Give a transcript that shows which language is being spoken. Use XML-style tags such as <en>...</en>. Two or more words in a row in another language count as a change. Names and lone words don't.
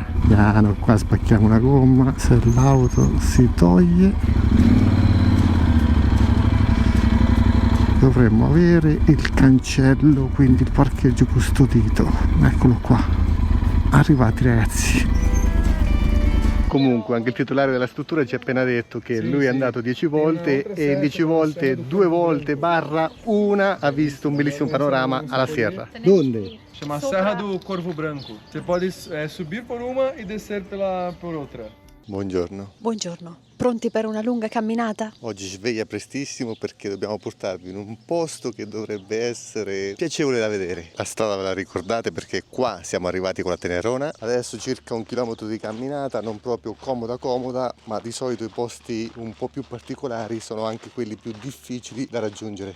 <it>Piano, qua spacchiamo una gomma, se l'auto si toglie dovremmo avere il cancello, quindi il parcheggio custodito. Eccolo qua, arrivati ragazzi. Comunque anche il titolare della struttura ci ha appena detto che lui è andato 10 volte e in 10 volte 2 volte barra una ha visto un bellissimo panorama alla Sierra. Dove?</it> <pt>Chama Serra do Corvo Branco. Você pode subir por uma e descer por outra.</pt> <it>Buongiorno. Buongiorno. Pronti per una lunga camminata? Oggi sveglia prestissimo perché dobbiamo portarvi in un posto che dovrebbe essere piacevole da vedere. La strada ve la ricordate perché qua siamo arrivati con la Tenerona. Adesso circa 1 chilometro di camminata, non proprio comoda, ma di solito i posti un po' più particolari sono anche quelli più difficili da raggiungere.</it>